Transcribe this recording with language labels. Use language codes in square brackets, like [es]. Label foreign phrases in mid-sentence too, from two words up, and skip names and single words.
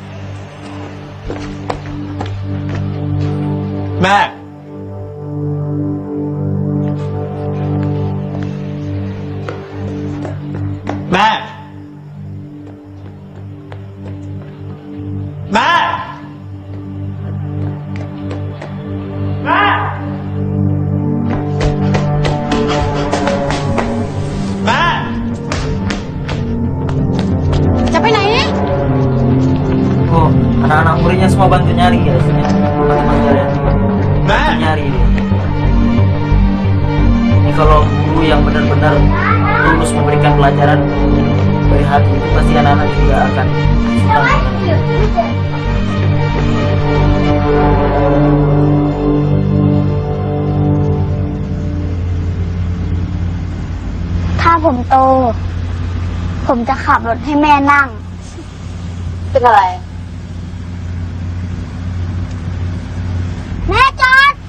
[th] แม่ แม่ แม่ แม่ แม่ จะไปไหน [id] Oh, anak-anak muridnya semua bantu nyari guys. Ya. Teman-teman kalian. Bantu nyari dia. Ini kalau guru yang benar-benar tulus memberikan pelajaran dari hati itu pasti anak-anak juga akan suka dengan [th] ถ้าผมโต ผมจะขับรถให้แม่นั่ง เป็นอะไร แม่จอด